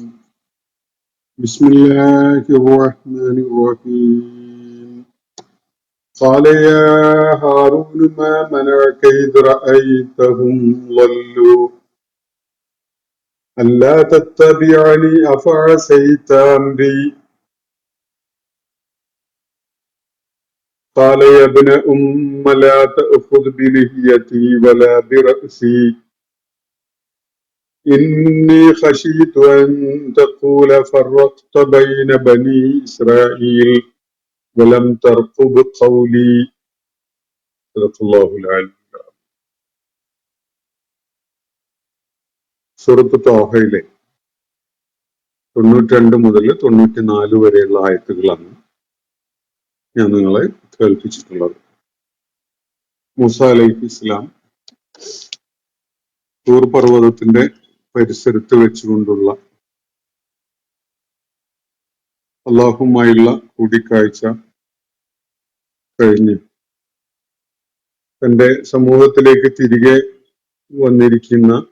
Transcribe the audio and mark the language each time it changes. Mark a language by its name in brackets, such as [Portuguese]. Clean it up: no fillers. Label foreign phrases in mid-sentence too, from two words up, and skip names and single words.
[Arabic] بسم الله الرحمن الرحيم. قال يا هارون ما منعك إذ رأيتهم ضلوا ألا تتبعن أفعصيت أمري قال يا ابن أم لا تأخذ بلحيتي ولا برأسي إني خشيت أن تقول فرقت بين بني إسرائيل ولم ترقب قولي. صدق الله العلي. [Malayalam] സൂറത്ത് താഹയിലെ 92 മുതൽ 94 വരെയുള്ള ആയത്തുകളാണ് ഞാൻ നിങ്ങളെ കേൾപ്പിച്ചിട്ടുള്ളത്. മൂസ അലൈഹിസ്സലാം തൂർ പർവ്വതത്തിന്റെ പരിസരത്ത് വെച്ചുകൊണ്ടുള്ള അല്ലാഹുമായുള്ള കൂടിക്കാഴ്ച കഴിഞ്ഞ് തന്റെ സമൂഹത്തിലേക്ക് തിരികെ വന്നിരിക്കുന്ന